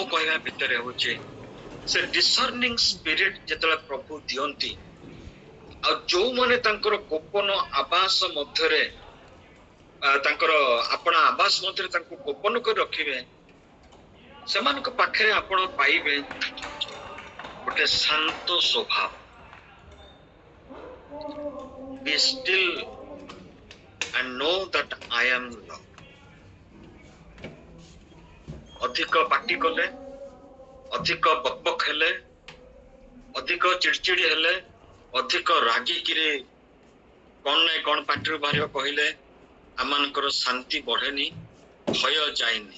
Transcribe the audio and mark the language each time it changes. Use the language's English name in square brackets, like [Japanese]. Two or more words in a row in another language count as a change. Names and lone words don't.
[Odia] କହିବା ଭିତରେ ହଉଛି ସେ [English] discerning spirit [Odia] ଯେତେବେଳେ ପ୍ରଭୁ ଦିଅନ୍ତି, ଆଉ ଯୋଉମାନେ ତାଙ୍କର ଗୋପନ ଆବାସ ମଧ୍ୟରେ ତାଙ୍କର ଆପଣା ଆବାସ ମଧ୍ୟରେ ତାଙ୍କୁ ଗୋପନ କରି ରଖିବେ, ସେମାନଙ୍କ ପାଖରେ ଆପଣ ପାଇବେ ଗୋଟେ ଶାନ୍ତ ସ୍ୱଭାବ। [English] Be still and know that I am Lord. [Odia] ଅଧିକ ପାଟି କଲେ, ଅଧିକ ବକବକ ହେଲେ, ଅଧିକ ଚିଡଚିଡି ହେଲେ, ଅଧିକ ରାଗିକିରି କଣ ନାଇଁ କଣ ପାଟିରୁ ବାହାରିବ କହିଲେ ଆମମାନଙ୍କର ଶାନ୍ତି ବଢେନି, ଭୟ ଯାଏନି।